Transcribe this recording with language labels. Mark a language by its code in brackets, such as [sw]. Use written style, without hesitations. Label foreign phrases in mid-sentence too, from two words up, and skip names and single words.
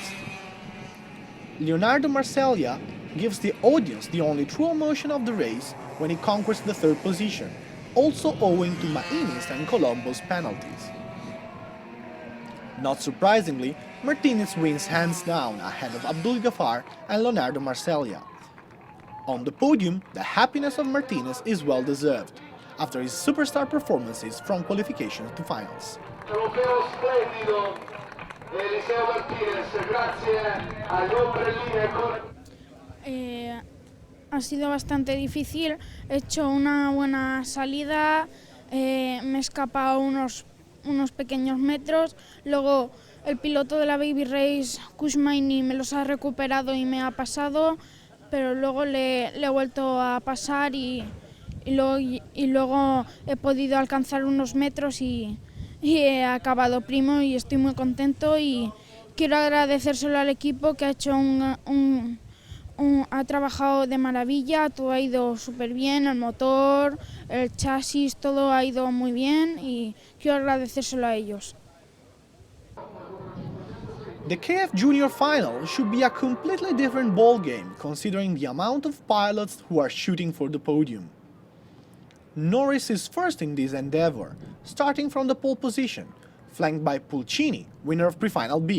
[en] Leonardo Marsiglia gives the audience the only true emotion of the race when he conquers the third position, also owing to Maghini's and Colombo's penalties. Not surprisingly, Martinez wins hands down ahead of Abdul Ghaffar and Leonardo Marsiglia. On the podium, the happiness of Martinez is well deserved, after his superstar performances from qualifications to finals. [it] Europeo splendido, Eliseo Martínez, grazie agli ombrellini. [es] Ha sido bastante difícil, he hecho una buena salida, me he escapado unos pequeños metros, luego el piloto de la Baby Race, Kushmaini, me los ha recuperado y me ha pasado, pero luego le he vuelto a pasar y luego he podido alcanzar unos metros y he acabado primo y estoy muy contento y quiero agradecérselo al equipo que ha hecho ha trabajado de maravilla, todo ha ido súper bien, el motor, el chasis, todo ha ido muy bien y quiero agradecérselo a ellos. [en] The KF Junior Final should be a completely different ballgame considering the amount of pilots who are shooting for the podium. Norris is first in this endeavor, starting from the pole position, flanked by Pulcini, winner of Pre-Final B.